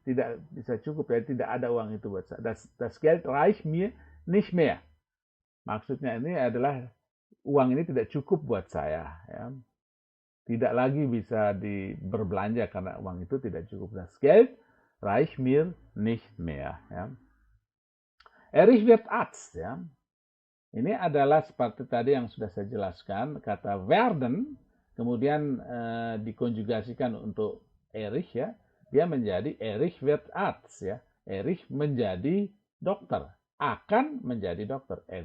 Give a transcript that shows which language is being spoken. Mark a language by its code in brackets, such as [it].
[id] Tidak bisa cukup, ya. Tidak ada uang itu buat saya. [de] Das Geld reicht mir nicht mehr. [id] Maksudnya ini adalah uang ini tidak cukup buat saya, ya. Tidak lagi bisa berbelanja karena uang itu tidak cukup. [de] Das Geld reicht mir nicht mehr. Ya. Erich wird Arzt. Ya. [id] Ini adalah seperti tadi yang sudah saya jelaskan, kata werden, kemudian dikonjugasikan untuk Erich, ya. Dia menjadi [de] Erich wird Arzt. [id] Ya. Erich menjadi dokter, akan menjadi dokter.